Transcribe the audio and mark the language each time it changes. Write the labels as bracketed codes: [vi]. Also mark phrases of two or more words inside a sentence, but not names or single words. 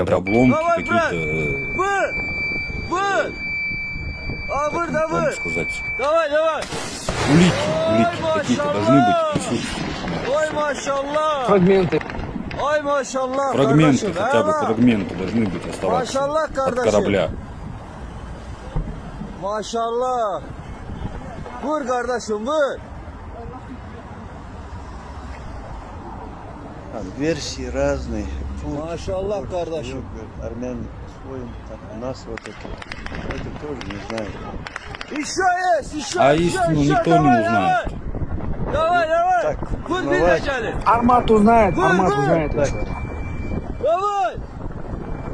[ru] какие-то обломки, какие-то, как сказать, улики какие-то должны быть присутствовать. Фрагменты. Фрагменты, хотя бы фрагменты должны быть оставаться от корабля. [tr] Maşallah. Vur kardeşim vur. [ru] Там версии разные. [tr] Maşallah kardeşim. [ru] Армяне по-своему, так, у нас вот это тоже не знаю. Еще есть, еще. А истину никто не узнает. Давай, давай. Так, [tr] Vur bir [ru] узнавать. [tr] tane. [ru] Армат узнает, [tr] Vur, [ru] Армат [tr] vur. [ru] узнает.